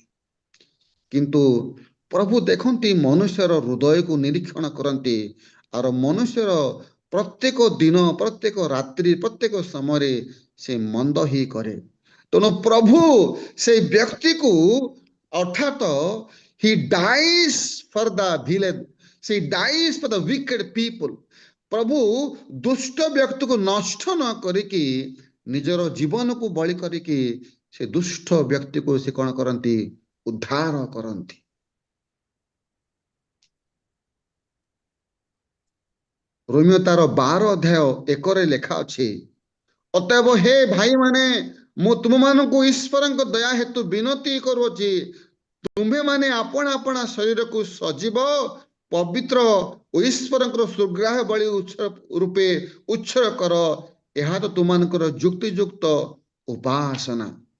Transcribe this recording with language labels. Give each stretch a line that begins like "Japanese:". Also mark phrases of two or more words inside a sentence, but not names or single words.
Odia: କିନ୍ତୁ ପ୍ରଭୁ ଦେଖନ୍ତି ମନୁଷ୍ୟର ହୃଦୟକୁ ନିରୀକ୍ଷଣ କରନ୍ତି ଆଉ ମନୁଷ୍ୟର ପ୍ରତ୍ୟେକ ଦିନ ପ୍ରତ୍ୟେକ ରାତ୍ରି ପ୍ରତ୍ୟେକ ସମୟରେ ସେ ମନ୍ଦ ହିଁ କରେ। ତେଣୁ ପ୍ରଭୁ ସେଇ ବ୍ୟକ୍ତିକୁ ଅର୍ଥାତ
English: he dies for the villain, he dies for the wicked people.
Odia: ପ୍ରଭୁ ଦୁଷ୍ଟ ବ୍ୟକ୍ତିକୁ ନଷ୍ଟ ନ କରିକି ନିଜର ଜୀବନକୁ ବଳି କରିକି ସେ ଦୁଷ୍ଟ ବ୍ୟକ୍ତିକୁ ସେ କଣ କରନ୍ତି ଉଦ୍ଧାର କରନ୍ତି। ରୋମିଓ ତାର 12:1 ଲେଖା ଅଛି, ଅତଏବ ହେ ଭାଇମାନେ ମୁଁ ତୁମମାନଙ୍କୁ ଈଶ୍ୱରଙ୍କ ଦୟା ହେତୁ ବିନତି କରୁଅଛି ତୁମ୍ଭେମାନେ ଆପଣା ଶରୀରକୁ ସଜୀବ ପବିତ୍ର ଓ ଈଶ୍ୱରଙ୍କର ସୁଗ୍ରାହ୍ୟ ବଳି ରୂପେ ଉତ୍ସର୍ଗ କର, ଏହା ତ ତୁମମାନଙ୍କର ଯୁକ୍ତିଯୁକ୍ତ ଉପାସନା।